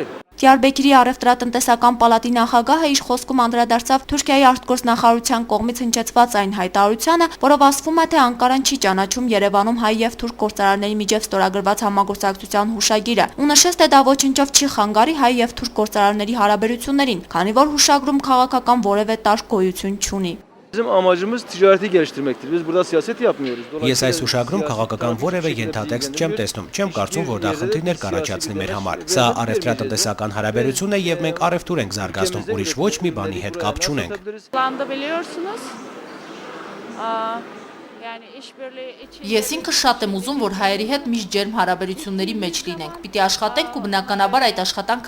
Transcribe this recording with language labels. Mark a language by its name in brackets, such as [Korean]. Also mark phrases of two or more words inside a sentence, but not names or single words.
[Armenian] Դիարբեկիրի առևտրատնտեսական պալատի նախագահը իր խոսքում անդրադարձավ Թուրքիայի արտգործնախարարության կողմից հնչեցված այն հայտարարությանը, որով ասվում է, թե Անկարան չի ճանաչում Երևանում հայ եւ թուրք գործարարների միջև ստորագրված համագործակցության հուշագիրը ու նշեց, թե դա ոչնչով չի խանգարի հայ եւ թուրք գործարարների հարաբերություններին, քանի որ հուշագրում քաղաքական որևէ տարր գոյություն չունի։ [Turkish] Bizim amacımız ticareti geliştirmektir. Biz burada siyaset yapmıyoruz. [Armenian] Ես այս հուշագրում քաղաքական որևէ ենթատեքստ չեմ տեսնում, չեմ կարծում, որ դա խնդիրներ կառաջացնի մեր համար։ Սա առևտրատնտեսական հարաբերություն է եւ մենք առևտուր ենք զարգացնում, ուրիշ ոչ մի բանի հետ կապ չունենք։ Ես ինքը շատ եմ ուզում, որ հայերի հետ միշտ ջերմ հարաբերությունների մեջ լինենք։ Պիտի աշխատենք ու բնականաբար այդ աշխատանքը